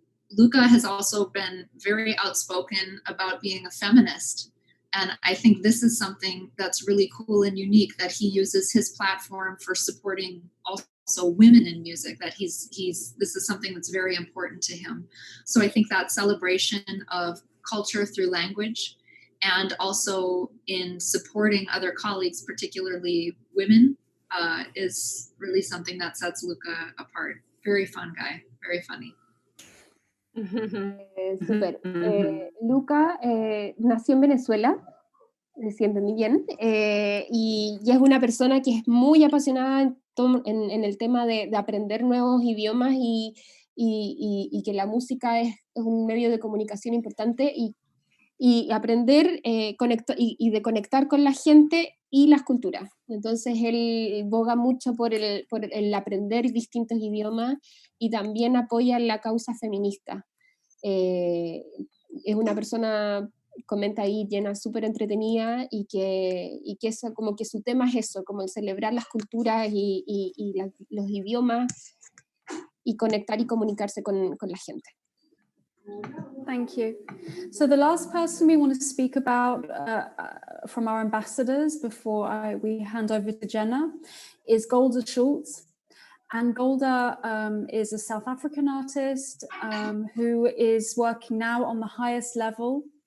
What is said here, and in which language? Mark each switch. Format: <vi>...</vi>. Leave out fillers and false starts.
<en>Luca has also been very outspoken about being a feminist, and I think this is something that's really cool and unique, that he uses his platform for supporting also women in music, that this is something that's very important to him. So I think that celebration of culture through language, and also in supporting other colleagues, particularly women, is really something that sets Luca apart. Very fun guy, very funny.</en> <es>Súper. Luca nació en Venezuela, si entendí bien, y es una persona que es muy apasionada en el tema de aprender nuevos idiomas y que la música es un medio de comunicación importante y aprender y de conectar con la gente y las culturas. Entonces él boga mucho por el aprender distintos idiomas y también apoya la causa feminista. Es una persona, comenta ahí Jenna, súper entretenida y que eso, como que su tema es eso, como el celebrar las culturas y los idiomas y conectar y comunicarse con la gente.</es> <en>Thank you. So the last person we want to speak about from our ambassadors before we hand over to Jenna is Golda Schultz. And Golda is a South African artist who is working now on the highest level.</en>